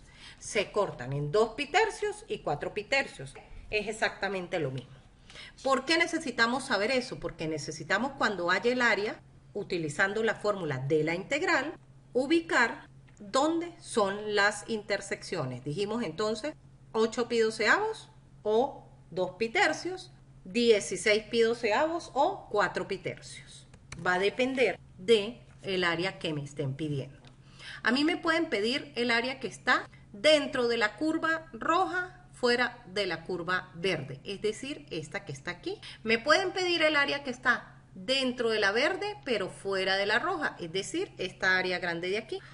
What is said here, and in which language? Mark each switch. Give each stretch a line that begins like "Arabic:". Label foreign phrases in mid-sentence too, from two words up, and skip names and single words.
Spanish: Se cortan en 2 pi tercios y 4 pi tercios. Es exactamente lo mismo. ¿Por qué necesitamos saber eso? Porque necesitamos, cuando haya el área, utilizando la fórmula de la integral, ubicar dónde son las intersecciones. Dijimos entonces 8 pi doceavos o 2 pi tercios, 16 pi doceavos o 4 pi tercios. Va a depender de el área que me estén pidiendo. A mí me pueden pedir el área que está dentro de la curva roja, fuera de la curva verde, es decir, esta que está aquí. Me pueden pedir el área que está dentro de la verde, pero fuera de la roja, es decir, esta área grande de aquí.